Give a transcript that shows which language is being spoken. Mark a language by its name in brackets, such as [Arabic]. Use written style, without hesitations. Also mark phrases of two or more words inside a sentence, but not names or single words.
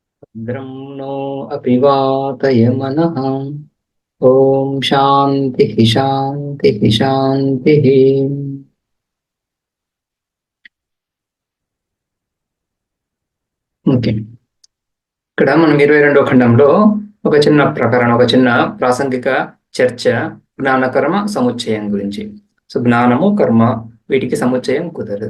[Sanskrit] भद्रं नो अपि वातयमनः। ॐ शान्तिः शान्तिः शान्तिः। [Telugu] ఓకే, ఇక్కడ మనం 22వ ఖండంలో ఒక చిన్న ప్రకరణ, ఒక చిన్న ప్రాసంగిక చర్చ జ్ఞానకర్మ సముచ్చయం గురించి. సో జ్ఞానము కర్మ వీటికి సముచ్చయం కుదరదు.